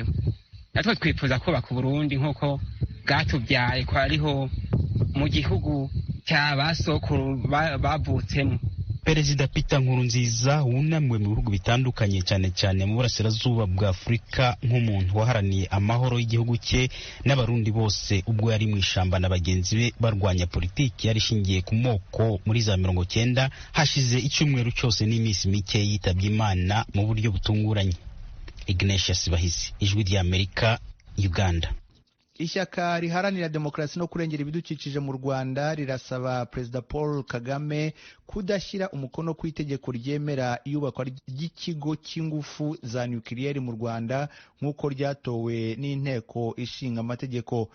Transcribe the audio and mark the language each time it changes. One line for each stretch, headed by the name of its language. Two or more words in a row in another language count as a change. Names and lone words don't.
Kinyarwanda: Natwe twifuza kubaka Uburundi nk'uko bwatubyaye, ko ariho mu gihugu cya basokuru bavutsemo, Perezida Peter Nkurunziza wunamiwe mu bihugu bitandukanye cyane cyane mu burasirazuba bwa Afurika nk'umuntu waharaniye amahoro y'igihugu cye n'abarundi bose ubwo yari mu ishamba na bagenzi be barwanya politiki yari ishingiye ku moko muri za 90 hashize icyumweru cyose n'iminsi mike yitabye Imana mu buryo butunguranye. Ignatius Bahizi, Ijwi ry'Amerika, Uganda. Ishyaka riharanira demokarasi no kurengera ibidukikije mu Rwanda rirasaba Perezida Paul Kagame kudashyira umukono ku itegeko ryemera iyubakwa ry'ikigo cy'ingufu za nukiliyeri mu Rwanda nk'uko ryatowe n'inteko ishinga amategeko.